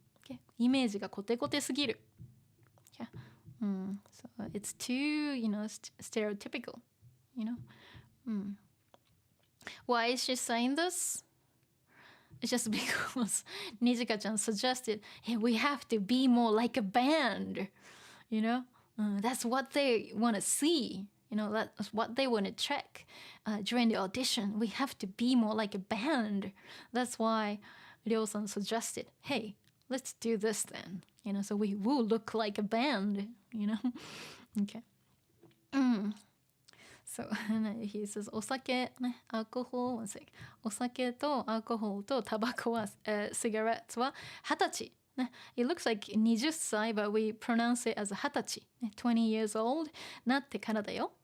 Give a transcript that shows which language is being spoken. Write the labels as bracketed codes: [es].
[ja] Okay, イメージがコテコテすぎる. [en] Okay. So it's too, stereotypical, Why is she saying this? It's just because Nijika-chan suggested, hey, we have to be more like a band, That's what they want to see, That's what they want to check during the audition. We have to be more like a band. That's why Ryo-san suggested, hey, let's do this then, so we will look like a band, Okay. So he says, [ja] お酒ね、 [en] alcohol, one sec. [ja] お酒と alcohol とタバコは、cigarettes は20歳。 [en] ね、it looks like 20歳, but we pronounce it as 20歳。 [ja] ね、 [en] 20 years old [ja] なってからだよ。